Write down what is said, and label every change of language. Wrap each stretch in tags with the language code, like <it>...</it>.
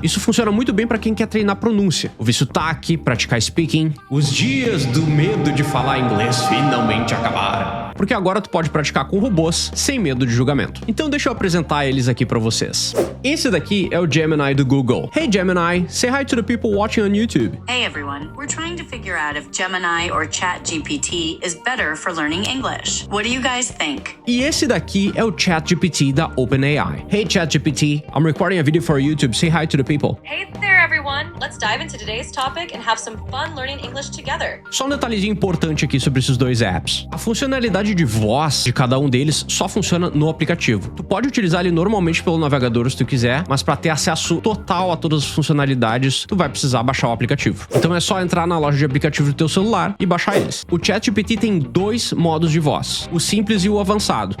<pt>Isso funciona muito bem para quem quer treinar pronúncia, ouvir sotaque, praticar speaking. Os dias do medo de falar inglês finalmente acabaram, porque agora tu pode praticar com robôs sem medo de julgamento. Então deixa eu apresentar eles aqui para vocês. Esse daqui é o Gemini do Google.</pt> <en>Hey Gemini, say hi to the people watching on YouTube. Hey everyone, we're trying to figure out if Gemini or ChatGPT is better for learning English. What do you guys think?</en> <pt>E esse daqui é o ChatGPT da OpenAI.</pt> <en>Hey ChatGPT, I'm recording a video for YouTube. Say hi to the people. Hey there everyone, let's dive into today's topic and have some fun learning English together.</en> <pt>Só um detalhezinho importante aqui sobre esses dois apps. A funcionalidade de voz de cada um deles só funciona no aplicativo. Tu pode utilizar ele normalmente pelo navegador se tu quiser, mas para ter acesso total a todas as funcionalidades, tu vai precisar baixar o aplicativo. Então é só entrar na loja de aplicativo do teu celular e baixar eles. O ChatGPT tem 2 modos de voz, o simples e o avançado.</pt>